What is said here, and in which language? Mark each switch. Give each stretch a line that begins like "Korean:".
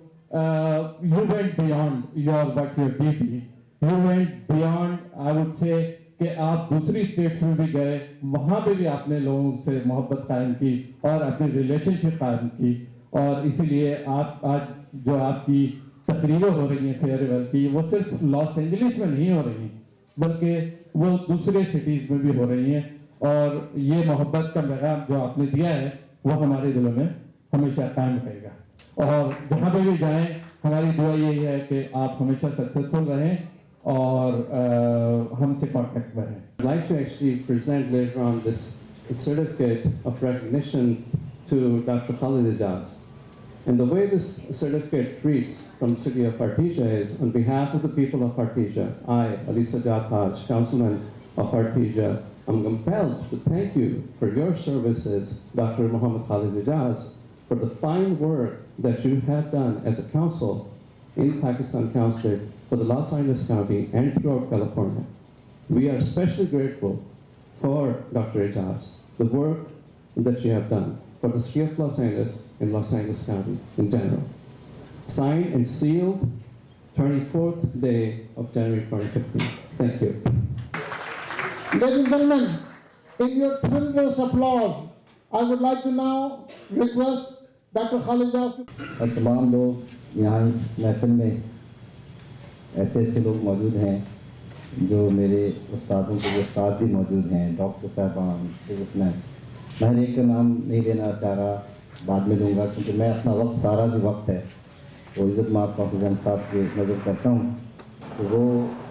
English: you went beyond your what your duty, you went beyond, I would say
Urdu: کہ آپ دوسری status میں بھی گئے، وہاں پہ بھی آپ نے لوگوں سے محبت قائم کی اور اپنی ریلیشن شپ قائم کی، اور اسی لیے آپ آج جو آپ کی تقریریں ہو رہی ہیں فیئر ویل کی، وہ صرف لاس اینجلس میں نہیں ہو رہی ہیں، بلکہ وہ دوسرے سٹیز میں بھی ہو رہی ہیں، اور یہ محبت کا پیغام جو آپ نے دیا ہے وہ ہمارے دلوں میں ہمیشہ قائم رہے گا، اور جہاں پہ بھی جائیں ہماری دعا یہی ہے کہ آپ ہمیشہ سکسیسفل رہیں اور ہم سے کانٹیکٹ میں رہیں۔
English: I'd like to actually present later on this certificate of recognition to Dr. Khalid Aijaz. And the way this certificate reads from the city of Artesia is, on behalf of the people of Artesia, I, Ali Sajjad Haj, councilman of Artesia, am compelled to thank you for your services, Dr. Muhammad Khalid Aijaz, for the fine work that you have done as a council in Pakistan Consulate for the Los Angeles County and throughout California. We are especially grateful for Dr. Aijaz, the work that you have done for the city of Los Angeles and Los Angeles County in general. Signed and sealed 24th day of January 2015. Thank you. Ladies and gentlemen, in your thunderous applause, I would like to now request Dr. Khalid Aijaz to...
Urdu: اور تمام لوگ یہاں اس محفل میں ایسے ایسے لوگ موجود ہیں جو میرے استادوں کے جو استاد بھی موجود ہیں، ڈاکٹر صاحبان، بزنس مین، میں ہر ایک کا نام نہیں لینا چاہ رہا، بعد میں لوں گا، کیونکہ میں اپنا وقت سارا جو وقت ہے وہ عزت مآب قوسی جان صاحب کی نظر کرتا ہوں کہ وہ